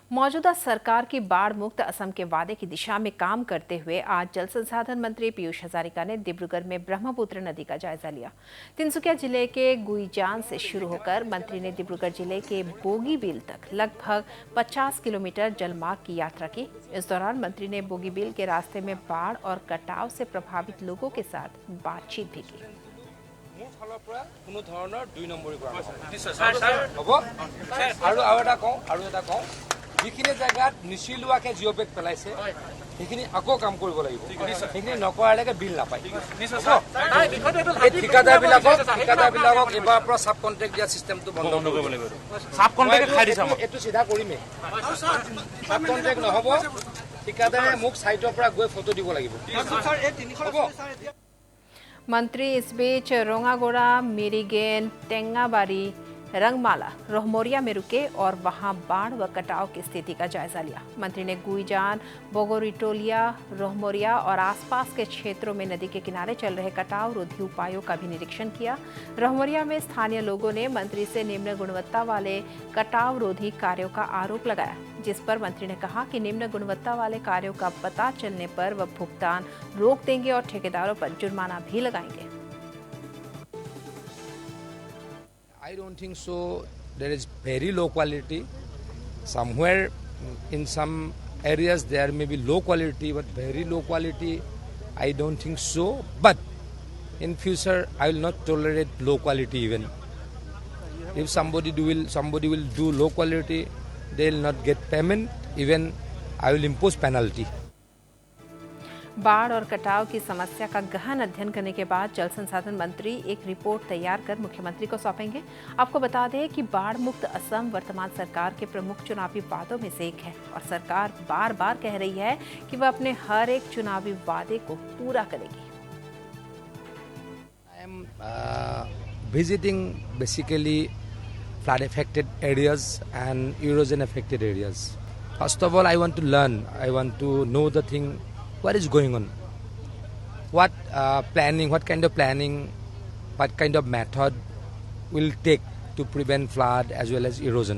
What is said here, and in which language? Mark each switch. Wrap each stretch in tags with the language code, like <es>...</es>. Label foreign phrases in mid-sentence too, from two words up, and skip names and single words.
<hi>मौजूदा सरकार की बाढ़ मुक्त असम के वादे की दिशा में काम करते हुए आज जल संसाधन मंत्री पीयूष हजारिका ने डिब्रूगढ़ में ब्रह्मपुत्र नदी का जायजा लिया। तिनसुकिया जिले के गुईजान से शुरू होकर मंत्री ने डिब्रूगढ़ जिले के बोगीबील तक लगभग 50 किलोमीटर जलमार्ग की यात्रा की। इस दौरान मंत्री ने बोगीबील के रास्ते में बाढ़ और कटाव से प्रभावित लोगों के साथ बातचीत भी की।</hi> <as>যিখিনি জায়গাত নিচিলুৱাকে জিঅ'বেগ পেলাইছে সেইখিনি আকৌ কাম কৰিব লাগিব। সেইখিনি নকৰালৈকে বিল নাপায়। ঠিকাদাৰবিলাকক এবাৰ পৰা</as> <en>sub contract</en> <as>দিয়া চিষ্টেমটো বন্ধ কৰিব লাগিব।</as> <en>sub contract</en> <as>খাই দিছে এইটো চিধা কৰিমেই।</as> <en>sub contract</en> <as>নহ'ব, ঠিকাদাৰে মোক সাইটৰ পৰা গৈ ফটো দিব লাগিব।</as> <hi>मंत्री इस बीच रोंगागोड़ा, मिरीगेन, टेंगाबारी, रंगमाला, रोहमोरिया में रुके और वहां बाढ़ व कटाव की स्थिति का जायजा लिया। मंत्री ने गुईजान, बोगोरिटोलिया, रोहमोरिया और आसपास के क्षेत्रों में नदी के किनारे चल रहे कटाव रोधी उपायों का भी निरीक्षण किया। रोहमोरिया में स्थानीय लोगों ने मंत्री से निम्न गुणवत्ता वाले कटाव रोधी कार्यों का आरोप लगाया, जिस पर मंत्री ने कहा कि निम्न गुणवत्ता वाले कार्यों का पता चलने पर वह भुगतान रोक देंगे और ठेकेदारों पर जुर्माना भी लगाएंगे।</hi> <en>I don't think so. There is very low quality. Somewhere in some areas there may be low quality, but very low quality, I don't think so. But in future, I will not tolerate low quality even. If somebody will do low quality, they will not get payment. Even I will impose penalty.</en> <hi>बाढ़ और कटाव की समस्या का गहन अध्ययन करने के बाद जल संसाधन मंत्री एक रिपोर्ट तैयार कर मुख्यमंत्री को सौंपेंगे। आपको बता दें कि बाढ़ मुक्त असम वर्तमान सरकार के प्रमुख चुनावी वादों में से एक है और सरकार बार बार कह रही है कि वह अपने हर एक चुनावी वादे को पूरा करेगी।</hi> <en>I am visiting basically flood affected areas and erosion affected areas. First of all, I want to learn. I want to know the thing. What is going on? What planning, what kind of planning, what kind of method will take to prevent flood as well as erosion?</en>